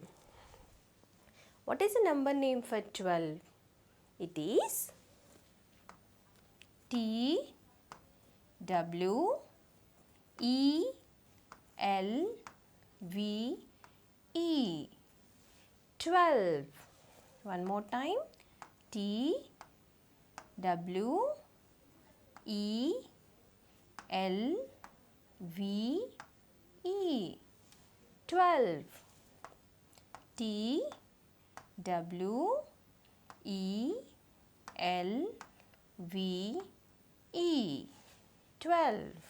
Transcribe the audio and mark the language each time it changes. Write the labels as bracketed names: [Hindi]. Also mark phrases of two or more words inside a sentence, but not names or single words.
[English] What is the number name for 12? It is T W E L V E 12. One more time. T W E L V E 12. T W E L V E 12.